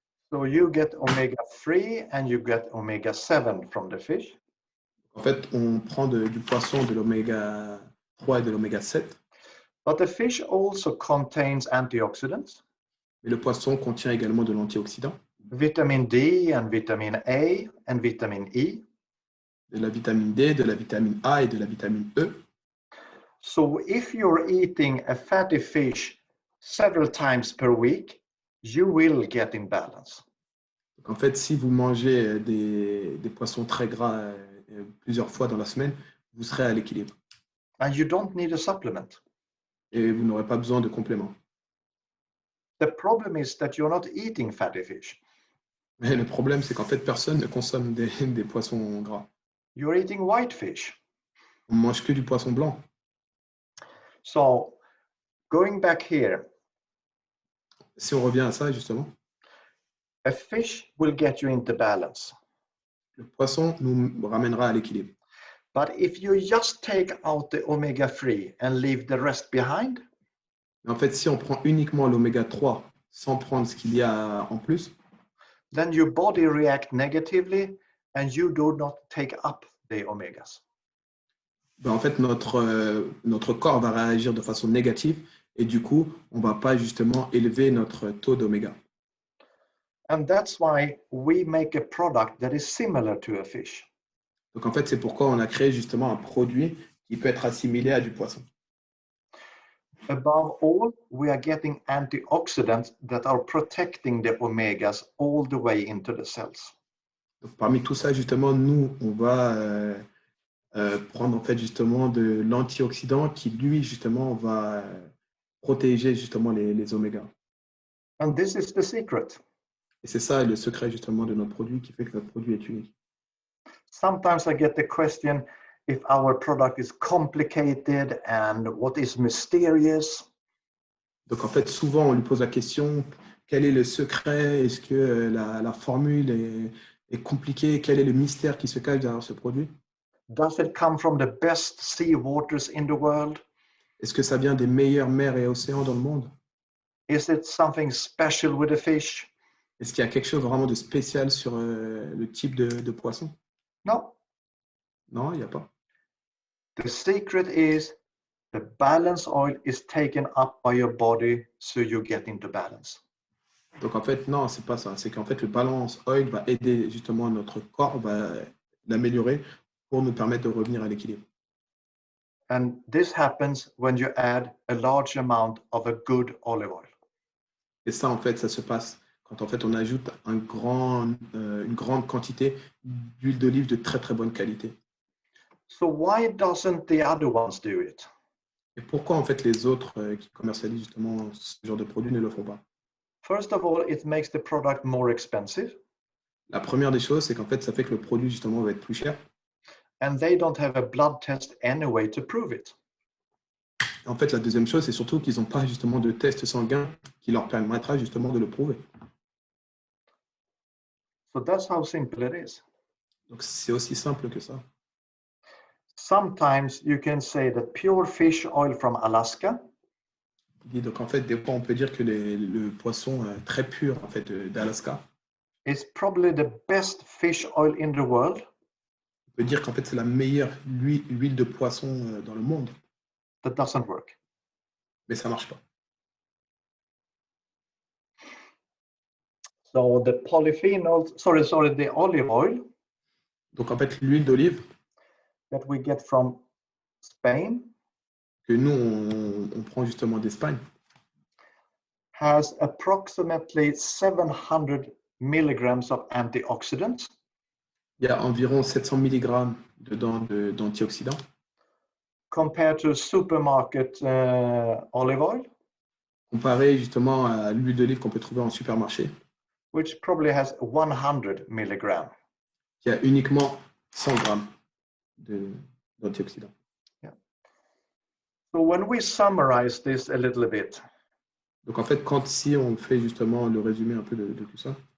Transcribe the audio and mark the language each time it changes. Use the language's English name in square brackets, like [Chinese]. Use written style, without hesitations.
[English] So you get omega-3 and you get omega-7 from the fish. [French] En fait, on prend du poisson de l'oméga 3 et de l'oméga 7. [English] But the fish also contains antioxidants. [French] Mais le poisson contient également de l'antioxydant. [English] Vitamin D and vitamin A and vitamin E. [French] De la vitamine D, de la vitamine A et de la vitamine E. [English] So if you're eating a fatty fish several times per week, you will get in balance. [French] Donc en fait, si vous mangez des poissons très gras plusieurs fois dans la semaine, vous serez à l'équilibre. [English] And you don't need a supplement. [French] Et vous n'aurez pas besoin de compléments. [English] The problem is that you're not eating fatty fish. [French] Mais le problème, c'est qu'en fait, personne ne consomme des poissons gras. [English] You're eating white fish. [French] On mange que du poisson blanc. [English] So, going back here, [French] Si on revient à ça, justement, [English] a fish will get you into balance. [French] le poisson nous ramènera à l'équilibre. [English] But if you just take out the omega-3 and leave the rest behind, [French] En fait, si on prend uniquement l'oméga 3 sans prendre ce qu'il y a en plus, [English] then your body reacts negatively and you do not take up the omegas. [French] ben en fait, notre corps va réagir de façon négative et du coup, on ne va pas justement élever notre taux d'oméga. [English] And that's why we make a product that is similar to a fish. [French] Donc en fait, c'est pourquoi on a créé justement un produit qui peut être assimilé à du poisson. [English] Above all, we are getting antioxidants that are protecting the omegas all the way into the cells. [French] Donc, parmi tout ça, justement, nous, on va prendre en fait justement de l'antioxydant qui, lui, justement, va protéger justement les omégas. [English] And this is the secret. [French] Et c'est ça le secret justement de notre produit qui fait que notre produit est unique. [English] Sometimes I get the question if our product is complicated and what is mysterious. [French] Donc en fait, souvent on lui pose la question, quel est le secret? Est-ce que la formule est compliquée? Quel est le mystère qui se cache derrière ce produit? [English] Does it come from the best sea waters in the world? [French] Est-ce que ça vient des meilleures mers et océans dans le monde? [English] Is it something special with the fish? [French] Est-ce qu'il y a quelque chose vraiment de spécial sur le type de poisson? [English] No. [French] Non, il n'y a pas. [English] The secret is the balance oil is taken up by your body so you get into balance. [French] Donc en fait, non, c'est pas ça. C'est qu'en fait, le balance oil va aider justement notre corps, va l'améliorer pour nous permettre de revenir à l'équilibre. [English] And this happens when you add a large amount of a good olive oil. [French] Et ça, en fait, ça se passe quand en fait on ajoute une grande quantité d'huile d'olive de très très bonne qualité. [English] So why doesn't the other ones do it? [French] Et pourquoi en fait les autres qui commercialisent justement ce genre de produits ne le font pas? [English] First of all, it makes the product more expensive. [French] La première des choses, c'est qu'en fait, ça fait que le produit justement va être plus cher. [English] And they don't have a blood test anyway to prove it. [French] En fait, la deuxième chose, c'est surtout qu'ils n'ont pas justement de test sanguin qui leur permettra justement de le prouver. [English] So that's how simple it is. [French] Donc c'est aussi simple que ça. [English] Sometimes you can say that pure fish oil from Alaska [French] Donc en fait, des fois, on peut dire que le poisson très pur en fait d'Alaska, [English] is probably the best fish oil in the world. [French] on peut dire qu'en fait c'est la meilleure huile de poisson dans le monde, [English] That doesn't work. [French] mais ça marche pas. [English] So the polyphenols, the olive oil [French] Donc en fait, l'huile d'olive [English] that we get from Spain [French] que nous on prend justement d'Espagne [English] has approximately 700 milligrams of antioxidants. [French] Il y a environ 700 mg dedans d'antioxydants. [English] Compared to supermarket olive oil, [French] Comparé justement à l'huile d'olive qu'on peut trouver en supermarché, [English] which probably has 100 milligrams. [French] qui a uniquement 100 grammes d'antioxydants. [English] Yeah. So when we summarize this a little bit, [French] Donc en fait, si on fait justement le résumé un peu de tout ça,